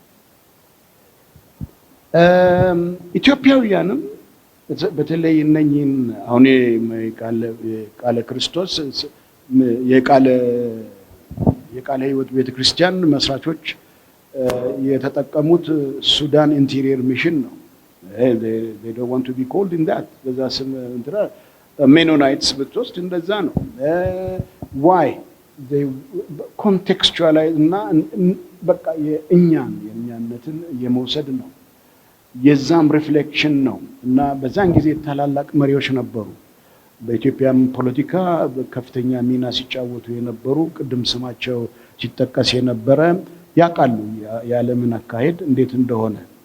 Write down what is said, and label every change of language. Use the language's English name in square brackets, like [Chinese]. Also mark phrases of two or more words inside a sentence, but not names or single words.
[Amharic] ኢትዮጵያውያንም በተለይ እነኚህን አሁን የቃለ ክርስቶስ የቃለ ሕይወት ቤተክርስቲያን መስራቾች የተጠቀሙት ሱዳን ኢንቴሪየር ሚሽን ነው። [English] they don't want to be called in that [Amharic] በዛ ስም እንትና ሜኖናይትስ ብትወስድ እንደዛ ነው። [English] why they contextualize [Amharic] እና በቃ የእኛነትን የመውሰድ ነው። የዛም ሪፍሌክሽን ነው እና በዛን ጊዜ ታላላቅ መሪዎች ነበሩ። በኢትዮጵያም ፖለቲካ ከፍተኛ ሚና ሲጫወቱ የነበሩ ቅድም ስማቸው ሲጠቀስ የነበረ ያውቃሉ የዓለምን አካሄድ እንዴት እንደሆነ።